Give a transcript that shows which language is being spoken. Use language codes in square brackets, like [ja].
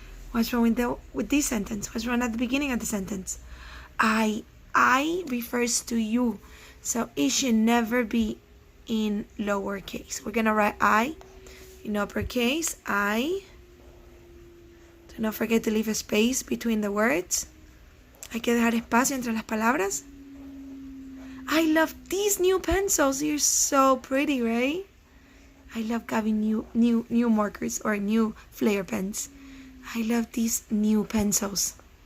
[en] What's wrong with this sentence? What's wrong at the beginning of the sentence? I refers to you, so it should never be in lowercase. We're gonna write I in uppercase. I. Do not forget to leave a space between the words. [es] Hay que dejar espacio entre las palabras. [en] I love these new pencils. You're so pretty, right? I love having new markers or new flare pens. I love these new pencils.